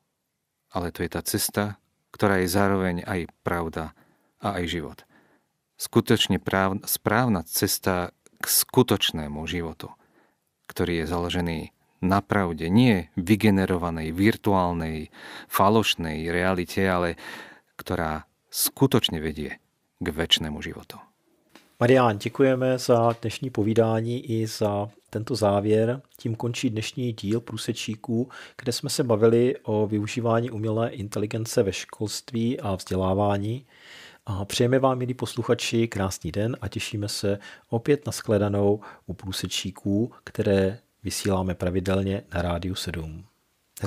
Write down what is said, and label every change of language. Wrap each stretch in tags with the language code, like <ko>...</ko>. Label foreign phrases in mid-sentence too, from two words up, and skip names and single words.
<sk>Ale to je tá cesta, ktorá je zároveň aj pravda a aj život. Skutočne správna cesta k skutočnému životu, ktorý je založený na pravde, nie vygenerovanej, virtuálnej, falošnej realite, ale ktorá skutočne vedie k večnému životu.</sk> <cs>Marián, děkujeme za dnešní povídání i za tento závěr. Tím končí dnešní díl Průsečíků, kde jsme se bavili o využívání umělé inteligence ve školství a vzdělávání. A přejeme vám, milí posluchači, krásný den a těšíme se opět na shledanou u Průsečíků, které vysíláme pravidelně na Rádiu 7.</cs>